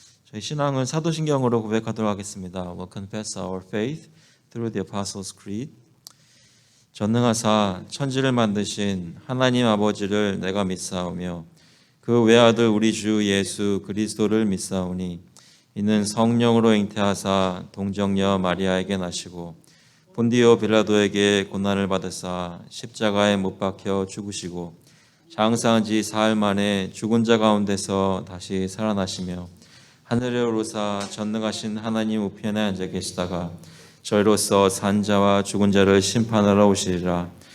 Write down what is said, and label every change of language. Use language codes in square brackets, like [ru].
[ko] 저희 신앙은 사도신경으로 고백하도록 하겠습니다. [en] We'll confess our faith through the Apostles' Creed. [ko] 전능하사 천지를 만드신 하나님 아버지를 내가 믿사오며 그 외아들 우리 주 예수 그리스도를 믿사오니 이는 성령으로 잉태하사 동정녀 마리아에게 나시고 본디오 빌라도에게 고난을 받으사 십자가에 못 박혀 죽으시고 장사한 지 사흘 만에 죽은 자 가운데서 다시 살아나시며 하늘에 오르사 전능하신 하나님 우편에 앉아 계시다가 저희로서 산 자와 죽은 자를 심판하러 오시리라.